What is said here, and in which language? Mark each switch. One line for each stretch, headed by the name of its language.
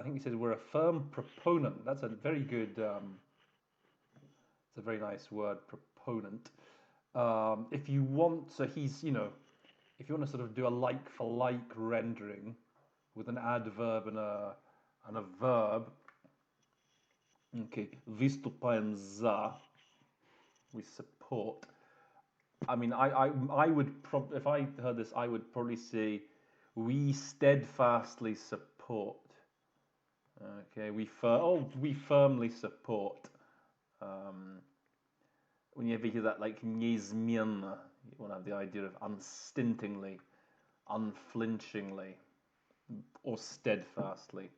English: I think he says we're a firm proponent. That's a very good. It's a very nice word, proponent. If you want, so he's, if you want to sort of do a like for like rendering with an adverb and a verb. Okay,
Russian: выступаем за.
English: We support. I mean, I would if I heard this, I would probably say we steadfastly support. Okay, we firmly support. When you ever hear that, like
Russian: неизменно,
English: you want to have the idea of unstintingly, unflinchingly, or steadfastly.